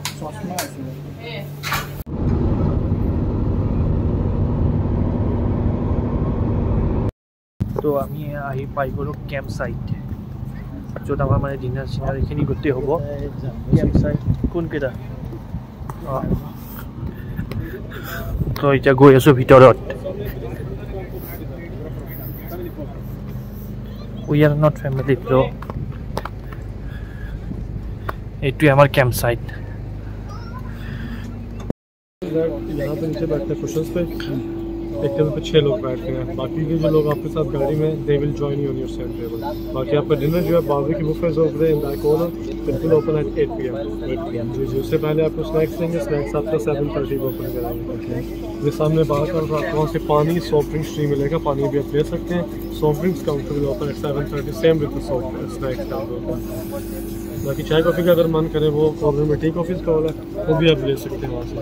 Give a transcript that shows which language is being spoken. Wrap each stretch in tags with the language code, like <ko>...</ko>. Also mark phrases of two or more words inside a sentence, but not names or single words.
<as>তো আমি আহি পাই গ'লোঁ</as> <en>camp site</en> <as>য'ত আমাৰ মানে ডিনাৰ চিনাৰ এইখিনি গোটেই হ'ব কেম্প চাইট কোনকেইটা অঁ তো এতিয়া গৈ আছোঁ ভিতৰত</as> <en>We are not family bro.</en> <as>এইটোৱে আমাৰ</as> <en>camp site</en> <hi>यहाँ पे नीचे बैठते हैं कुशन्स पे एक टेबल पे 6 लोग बैठते हैं बाकी के जो लोग आपके साथ गाड़ी में</hi> <en>they will join you on your same table</en> <hi>बाकी आपका डिनर जो है बारबेक्यू की</hi> <en>buffets over there in that corner it will open at 8 PM</en> <hi>जी उससे पहले आपको स्नैक्स देंगे स्नैक्स आपका 7:30 को ओपन कराएंगे ये सामने बाहर का आपको वहाँ से पानी</hi> <en>soft drinks free</en> <hi>मिलेगा पानी भी आप ले सकते हैं</hi> <en>soft drinks counter will open at 7:30 same with the soft snacks counter</en> <hi>बाकी चाय कॉफ़ी का अगर मन करे वो कॉर्नर में</hi> <en>tea coffees</en> <hi>का वाला वो भी आप ले सकते हैं वहाँ से</hi>